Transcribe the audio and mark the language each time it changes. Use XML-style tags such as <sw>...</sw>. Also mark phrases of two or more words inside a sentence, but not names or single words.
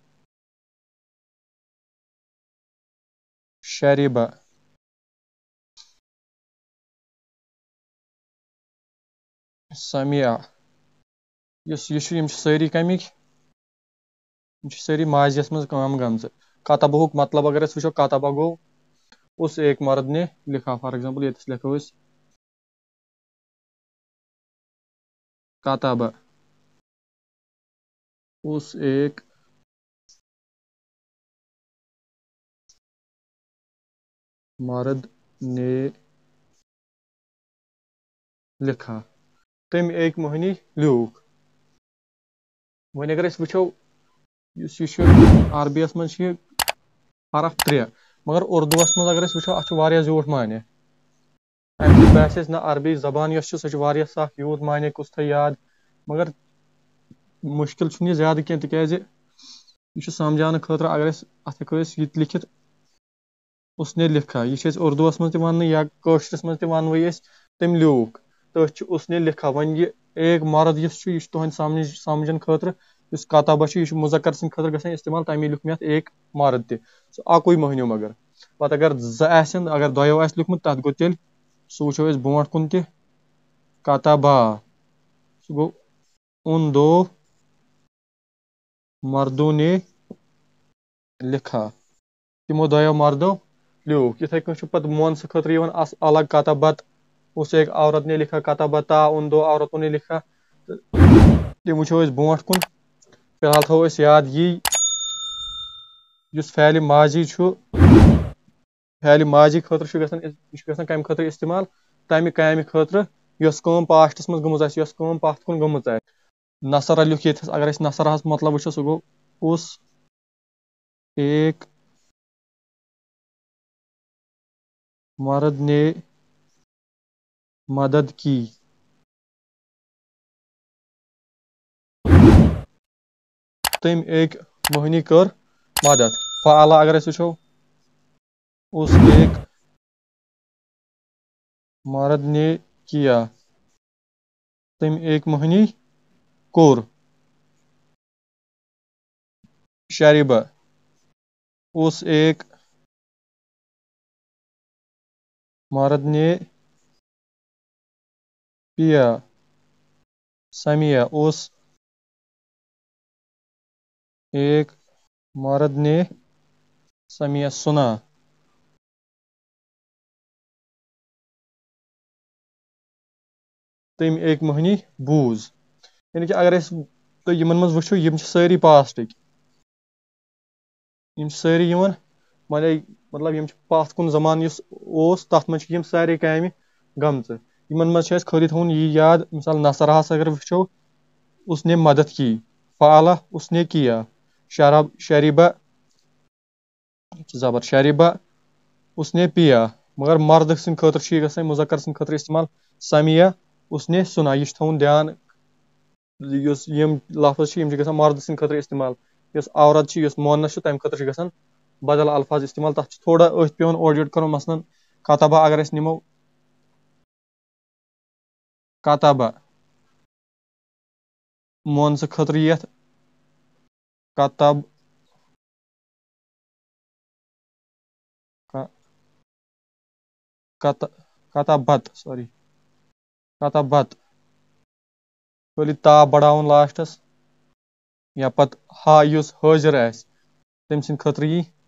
<ks>شریبہ سمیہ یُس یہِ چھُ یِم چھِ سٲری کَمِکۍ یِم چھِ سٲری ماضیَس منٛز کٲم گٔمژٕ. کتبہُک مطلب اگر أسۍ وٕچھو کتبہ گوٚو</ks> <ur>اس ایک مرد نے لکھا.</ur> <en>for example</en> <ks>ییٚتٮ۪س لیکھو أسۍ کتبہ</ks> <ur>اس ایک مرد نے لکھا.</ur> <ks>تٔمۍ ایک مٔہنی لیوٗکھ. وۄنۍ اگر أسۍ وٕچھو یُس یہِ چھُ عربیَس منٛز چھِ یہِ حرف 3 مگر اردوٗوَس منٛز اگر أسۍ وٕچھو اَتھ چھُ واریاہ زیوٗٹھ معنی. اَمہِ سۭتۍ باسہِ اَسہِ نہ عربی زبان یۄس چھِ سۄ چھِ واریاہ سکھ یوٗت معنی کُس تھاوِ یاد مگر مُشکِل چھُنہٕ یہِ زیادٕ کینٛہہ تِکیازِ یہِ چھُ سمجھاونہٕ خٲطرٕ اگر أسۍ اَتھ ہٮ۪کو أسۍ یہِ تہِ لیکھِتھ</ks> <ur>اس نے لکھا.</ur> <ks>یہِ چھِ أسۍ اردوٗوَس منٛز تہِ وَننہٕ یا کٲشرِس منٛز تہِ وَنوٕے أسۍ تٔمۍ لیوٗکھ تٔتھۍ چھُ</ks> <ur>اس نے لکھا.</ur> <ks>وۄنۍ یہِ</ks> <ur>ایک مرد</ur> <ks>یُس چھُ یہِ چھُ تُہنٛدِ سمجھنہٕ خٲطرٕ یُس کتبہ چھُ یہِ چھُ مُذکر سٕنٛدِ خٲطرٕ گژھان استعمال تمی لیوٗکھ مےٚ اَتھ ایک مرد تہِ سُہ اکُے مٔہنیوٗ. مگر پتہٕ اگر زٕ آسن اگر دۄیو آسہِ لیوٗکھمُت تتھ گوٚو تیٚلہِ سُہ وٕچھو أسۍ برونٛٹھ کُن تہِ کتبہ سُہ گوٚو</ks> <ur>ان دو مردوں نے لکھا.</ur> <ks>تِمو دۄیو مردو لیوٗکھ. یِتھٕے کٔنۍ چھُ پتہٕ مونسہٕ خٲطرٕ یِوان الگ کتبت</ks> <ur>اس ایک عورت نے لکھا</ur> <ks>کتبتا</ks> <ur>ان دو عورتوں نے لکھا.</ur> <ks>تِم وٕچھو أسۍ برونٛٹھ کُن. فِلحال تھاوو أسۍ یاد یی یُس فعلِ ماضی چھُ فعلِ ماضی خٲطرٕ چھُ گژھان یہِ چھُ گژھان کمہِ خٲطرٕ استعمال تمہِ کامہِ خٲطرٕ یۄس کٲم پاسٹس منٛز گٔمٕژ آسہِ یۄس کٲم پتھ کُن گٔمٕژ آسہِ. نصرہ لیوٗکھ ییٚتھس اگر أسۍ نصرہس مطلب وٕچھو سُہ گوٚو</ks> <ur>اس ایک مرد نے مدد کی.</ur> <ks>تٔمۍ ایک مٔہنی کٔر مدد. فعالہ اگر أسۍ وٕچھو</ks> <ur>اس ایک مرد نے کیا.</ur> <ks>تٔمۍ ایک مٔہنی کوٚر.</ks> <ur>شریبہ اس ایک مرد نے پیا. سمیہ اس ایک مرد نے سمیہ سنا.</ur> <ks>تٔمۍ ایک مٔہنی بوٗز. یعنی کہِ اگر أسۍ تُہۍ یِمن منٛز وٕچھو یِم چھِ سٲری پاسٹٕکۍ یِم چھِ سٲری یِوان مطلب یِم چھِ پتھ کُن زمانہٕ یُس اوس تتھ منٛز چھِ یِم سارے کامہِ گٔمژٕ. یِمن منٛز چھِ اَسہِ خٲلی تھاوُن یی یاد مثال نصرہس اگر وٕچھو</ks> <ur>اس نے مدد کی. فعالہ اس نے کیا. شریبہ زبر شریبہ اس نے پیا.</ur> <ks>مگر مرد سٕنٛدِ خٲطرٕ چھُ یہِ گژھان مُذکر سٕنٛدِ خٲطرٕ استعمال سمیہ</ks> <ur>اس نے سنا.</ur> <ks>یہِ چھُ تھاوُن دھیان یُس یِم لفظ چھِ یِم چھِ گژھان مرد سٕنٛدِ خٲطرٕ استعمال. یۄس عورت چھِ یۄس مونس چھُ تمہِ خٲطرٕ چھِ گژھان بدل الفاظ استعمال. تتھ چھُ تھوڑا أتھۍ پیٚوان اورٕ یورٕ کرُن مثلاً کتبہ اگر أسۍ نِمو کتابہ مونسہٕ خٲطرٕ یتھ کتب کتابت سوری کتابت خٲلی تاپ بڑاوُن لاسٹس یا پتہٕ ہا یُس حٲضِر آسہِ تٔمۍ سٕنٛدِ خٲطرٕ یی</ks>